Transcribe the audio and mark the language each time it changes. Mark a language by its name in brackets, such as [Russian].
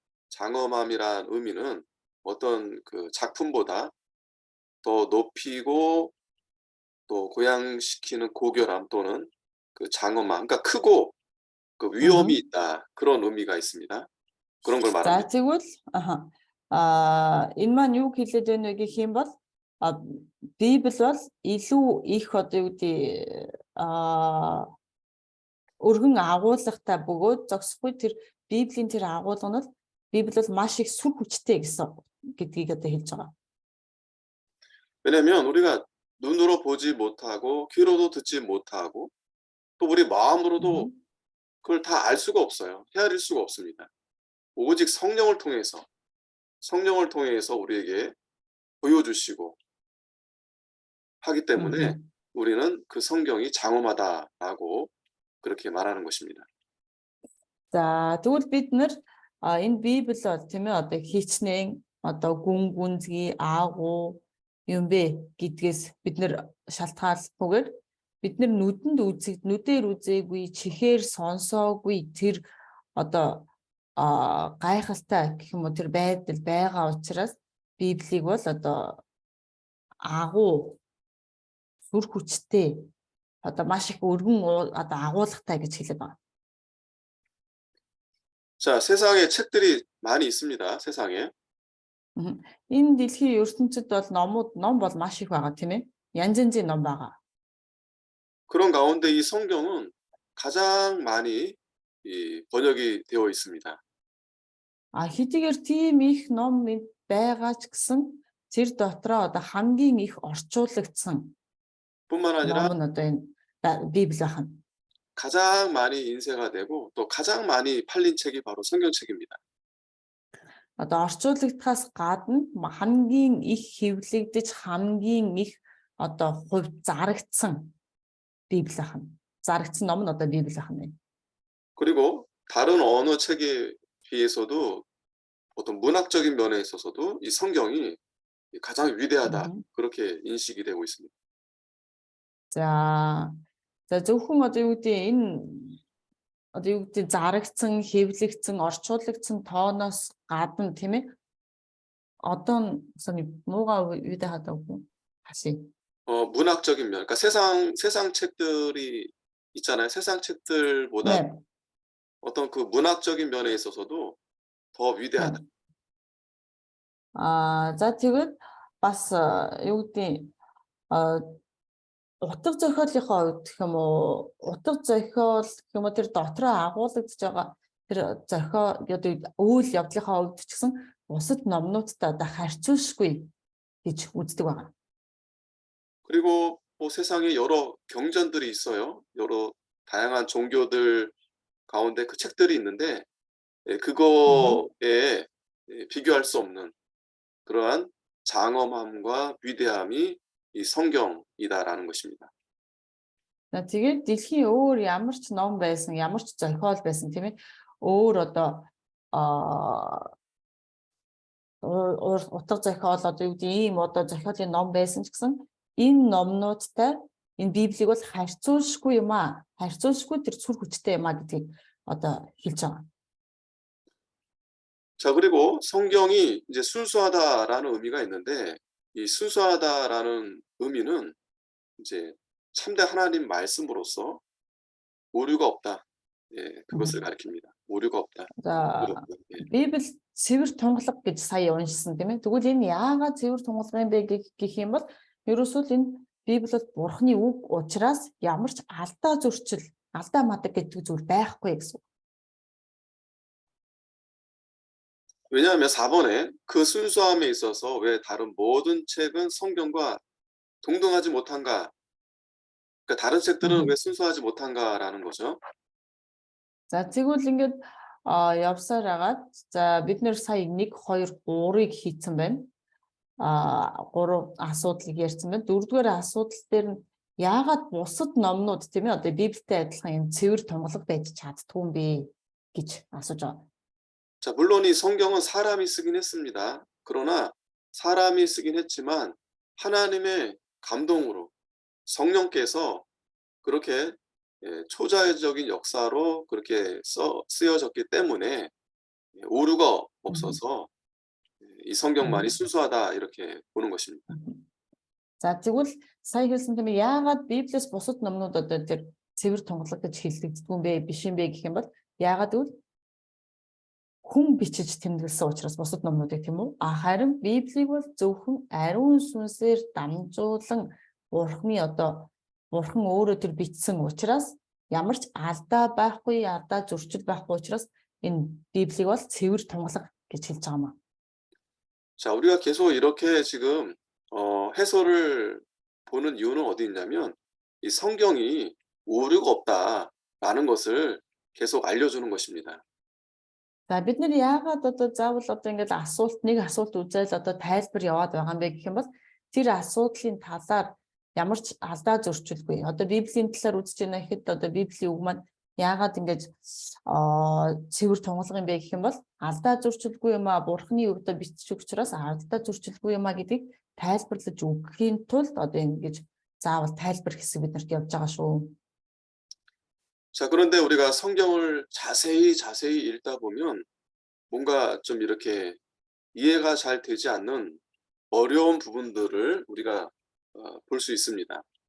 [Korean] 장엄함이란 의미는 어떤 그 작품보다 더 높이고 또 고양시키는 고결함 또는 그 장엄함, 그러니까 크고 그 위험이 있다 그런 의미가 있습니다. 그런 걸 [Mongolian] За [Korean] 말합니다. [Mongolian] тэгвэл энэ маань юу хэлээд байна вэ гэх юм бол Библи бол илүү их одоо юу гэдэг өргөн агуулгатай бөгөөд зогсохгүй тэр Библийн тэр агуулга нь Библи бол маш их сүр хүчтэй гэсэн гэдгийг одоо хэлж байгаа. [Korean] 왜냐면 우리가 눈으로 보지 못하고 귀로도 듣지 못하고 또 우리 마음으로도 그걸 다 알 수가 없어요. 헤아릴 수가 없습니다. 오직 성령을 통해서 우리에게 보여주시고 하기 때문에 우리는 그 성경이 장엄하다라고 그렇게 말하는 것입니다. [Mongolian] За тэгвэл бид нэр энэ Библи бол тийм ээ одоо хичнээн одоо гүн гүнзгий аагуу юм бэ гэдгээс бид нэр шалтгаалгүйгээр бид нэр нүдээр үзээгүй чихээр сонсоогүй тэр одоо гайхалтай гэх юм уу тэр байдал байгаа учраас Библийг бол одоо агуу сүр хүчтэй одоо маш их өргөн одоо агуулгатай гэж хэлээд байна. [Korean] 자, 세상에 책들이 많이 있습니다. 세상에. [Mongolian] Энэ дэлхийн ертөнцид бол ном бол маш их байгаа тийм ээ. Янз янзын ном байгаа. [Korean] 그런 가운데 이 성경은 가장 많이 번역이 되어 있습니다. [Mongolian] Хэдийгээр тийм их ном байгаа ч гэсэн тэр дотроо одоо хамгийн их орчуулагдсан [Korean] 뿐만 아니라 [Mongolian] ном нь одоо энэ Библи байна. [Korean] 가장 많이 인쇄가 되고 또 가장 많이 팔린 책이 바로 성경책입니다. [Mongolian] Одоо орчуулагдахаас гадна хамгийн их хэвлэгдэж хамгийн их одоо хувь зарагдсан Библи байна. Зарагдсан ном нь одоо Библи байна. [Korean] 그리고 다른 어느 책에 비해서도 어떤 문학적인 면에 있어서도 이 성경이 가장 위대하다 그렇게 인식이 되고 있습니다. [Mongolian] За зөвхөн одоо юу гэдэг энэ одоо юу гэдэг зарагдсан, хэвлэгдсэн, орчуулагдсан тооноос гадна тийм ээ. [Korean] 어떤 뭐가 위대하다고 다시 문학적인 면, 그러니까 세상 책들이 있잖아요. 세상 책들보다 네. 어떤 그 문학적인 면에 있어서도 더 위대하다. [Mongolian] За тэгээд бас юу гэдэг утга зохиолынхоо хувьд гэх юм уу утга зохиол гэх юм уу тэр дотроо агуулгадж байгаа тэр зохиол одоо үйл явдлынхаа хувьд ч гэсэн бусад номнуудтай одоо харьцуулшгүй гэж үздэг байна. [Korean] 그리고 뭐 세상에 여러 경전들이 있어요. 여러 다양한 종교들 가운데 그 책들이 있는데 그거에 비교할 수 없는 그러한 장엄함과 위대함이 이 성경이다라는 것입니다. [Mongolian] Тэгээд дэлхийн өөр ямар ч ном байсан, ямар ч зохиол байсан тийм ээ. Өөр одоо утга зохиол одоо юу гэдэг ийм одоо зохиолын ном байсан ч гэсэн энэ номнуудтай энэ Библийг бол харьцуулшгүй юм аа. Харьцуулшгүй тэр сүр хүчтэй юм аа гэдгийг одоо хэлж байгаа. [Korean] 자, 그리고 성경이 이제 순수하다라는 의미가 있는데 이 순수하다라는 의미는 이제 참된 하나님 말씀으로서 오류가 없다. 예, 그것을 가리킵니다. 오류가 없다. [Mongolian] За [Korean] 오류가 없다. 예. [Mongolian] Библи цэвэр тунгалаг гэж сая уншсан тийм ээ. Тэгвэл энэ яагаад цэвэр тунгалаг юм бэ гэх юм бол ерөөсөө л энэ Библи бол Бурхны үг учраас ямар ч алдаа зөрчил, алдаа мадаг гэдэг зүйл байхгүй гэсэн. [Korean] 왜냐하면 4번에 그 순수함에 있어서 왜 다른 모든 책은 성경과 동등하지 못한가? 그러니까 다른 책들은 왜 순수하지 못한가라는 거죠. [Mongolian] За тэгвэл ингээд явсаар агаад за бид нэр сая 1 2 3-ыг хийцэн байна. 3 асуудлыг ярьсан байна. 4-р асуудал дээр нь яагаад бусад номнууд тийм ээ одоо Библиэтэй адилхан юм цэвэр тунгалаг байж чаддгүй юм бэ гэж асууж байгаа. [Korean] 자, 물론 이 성경은 사람이 쓰긴 했습니다. 그러나 사람이 쓰긴 했지만 하나님의 감동으로 성령께서 그렇게 초자연적인 역사로 그렇게 쓰여졌기 때문에 오류가 없어서 이 성경만이 순수하다 이렇게 보는 것입니다. [Mongolian] За тэгвэл сая хэлсэн тийм яагаад Библиэс бусад номнууд одоо тэр цэвэр тунгалаг гэж хэлэгддэг юм бэ биш юм бэ гэх юм бол яагаад гэвэл хүн бичиж тэмдэглэсэн учраас бусад номнуудыг тийм үү харин Библийг бол зөвхөн ариун сүнсээр дамжуулан Бурхан өөрөө тэр бичсэн учраас ямар ч алдаа байхгүй, алдаа зөрчил байхгүй учраас энэ Библийг бол цэвэр тунгалаг гэж хэлж байгаа юм. [Korean] 자, 우리가 계속 이렇게 지금 해설을 보는 이유는 어디 있냐면 이 성경이 오류가 없다라는 것을 계속 알려주는 것입니다. [Mongolian] За бид нэр яагаад одоо заавал одоо ингээд нэг асуулт үзэл одоо тайлбар яваад байгаа юм бэ гэх юм бол тэр асуудлын талаар ямар ч алдаа зөрчилгүй. Одоо Библийн талаар үзэж байна гэхэд одоо Библийн үг маань яагаад ингэж цэвэр тунгалаг юм бэ гэх юм бол алдаа зөрчилгүй юм аа Бурхны үгдө бичиж учраас алдаа зөрчилгүй юм аа гэдгийг тайлбарлаж өгөхийн тулд одоо ингэж заавал тайлбар хэсэг биднэрт явж байгаа шүү. [Korean] 자, 그런데 우리가 성경을 자세히 읽다 보면 뭔가 좀 이렇게 이해가 잘 되지 않는 어려운 부분들을 우리가 볼 수 있습니다.